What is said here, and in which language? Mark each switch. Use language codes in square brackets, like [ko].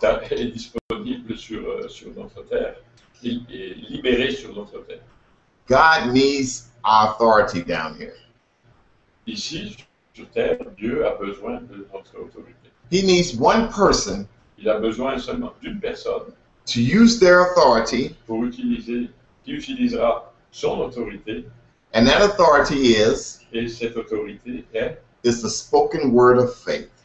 [fr] est disponible sur notre terre, est libéré sur notre terre. [en] God needs our authority down here. [fr] Ici, sur terre, Dieu a besoin de notre autorité. [en] He needs one person [fr] Il a besoin seulement d'une personne [en] to use their authority, [fr] qui utilisera son autorité, [en] and that authority [fr] et cette autorité [en] is the spoken word of faith.